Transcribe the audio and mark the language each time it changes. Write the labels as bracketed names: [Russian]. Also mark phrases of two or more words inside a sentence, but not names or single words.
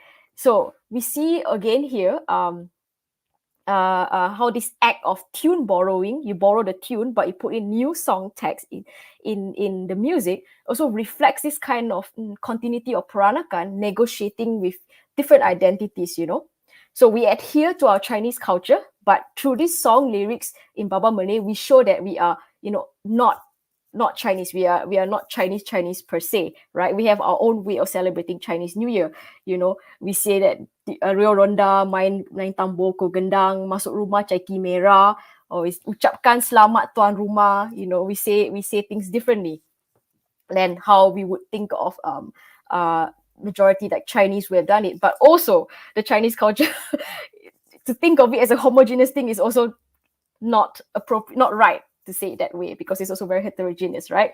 [English] So we see again here how this act of tune borrowing, you borrow the tune, but you put in new song text in the music, also reflects this kind of continuity of Peranakan negotiating with different identities. So we adhere to our Chinese culture, but through these song lyrics in Baba Malay, we show that we are, not Chinese. We are not Chinese per se, right? We have our own way of celebrating Chinese New Year. We say that [Baba Malay] Rio Ronda, main tambor, ko gendang, masuk rumah caiki merah, or ucapkan selamat tuan rumah. [English] We say things differently than how we would think of majority like Chinese would have done it. But also the Chinese culture, to think of it as a homogeneous thing is also not appropriate, not right to say it that way, because it's also very heterogeneous, right?